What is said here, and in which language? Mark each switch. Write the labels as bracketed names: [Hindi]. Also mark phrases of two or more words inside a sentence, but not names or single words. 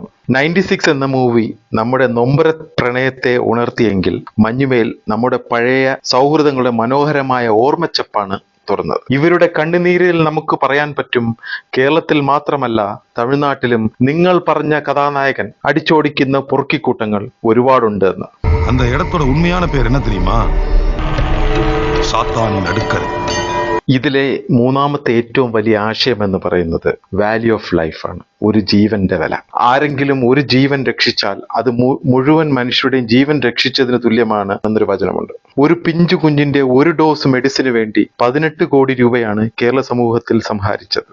[Malayalam] 96 എന്ന മൂവി നമ്മുടെ നൊമ്പര പ്രണയത്തെ ഉണർത്തിയെങ്കിൽ മഞ്ഞുമേൽ നമ്മുടെ പഴയ സൗഹൃദങ്ങളുടെ മനോഹരമായ ഓർമ്മച്ചപ്പാണ് തുറന്നത്. ഇവരുടെ കണ്ണുനീരിൽ നമുക്ക് പറയാൻ പറ്റും, കേരളത്തിൽ മാത്രമല്ല തമിഴ്നാട്ടിലും നിങ്ങൾ പറഞ്ഞ കഥാനായകൻ അടിച്ചോടിക്കുന്ന പൊറുക്കിക്കൂട്ടങ്ങൾ ഒരുപാടുണ്ട് എന്ന്. [Tamil] அந்த இடத்தோட உண்மையான பேர் என்ன தெரியுமா? சாத்தானின் அடுக்கரை. [Malayalam] ഇതിലെ മൂന്നാമത്തെ ഏറ്റവും വലിയ ആശയം എന്ന് പറയുന്നത് [English] value of life. [Malayalam] ഒരു ജീവന്റെ വില. ആരെങ്കിലും ഒരു ജീവൻ രക്ഷിച്ചാൽ അത് മുഴുവൻ മനുഷ്യരുടെയും ജീവൻ രക്ഷിച്ചതിന് തുല്യമാണ് എന്നൊരു വചനമുണ്ട്. ഒരു പിഞ്ചു കുഞ്ഞിന്റെ ഒരു ഡോസ് മെഡിസിന് വേണ്ടി 18 കോടി രൂപയാണ് കേരള സമൂഹത്തിൽ സംഹരിച്ചത്.